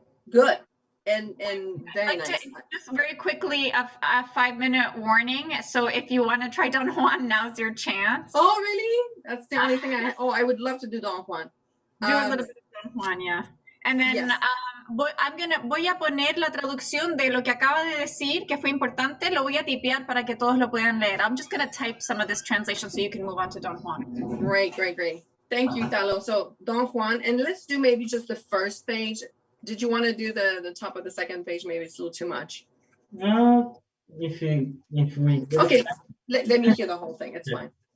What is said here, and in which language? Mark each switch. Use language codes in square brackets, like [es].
[en] Good. And very nice. Just very quickly, a 5-minute warning. So if you want to try Don Juan, now's your chance. Oh, really? That's the only thing I would love to do Don Juan. Do a little bit of Don Juan, yeah. And then Yes. [es] voy a poner la traducción de lo que acaba de decir, que fue importante. Lo voy a tipear para que todos lo puedan leer. [en] I'm just going to type some of this translation so you can move on to Don Juan. Great. Thank you, Talo. So Don Juan, and let's do maybe just the first page. Did you want to do the top of the second page? Maybe it's a little too much. No, if we Okay, let me hear the whole thing. It's fine.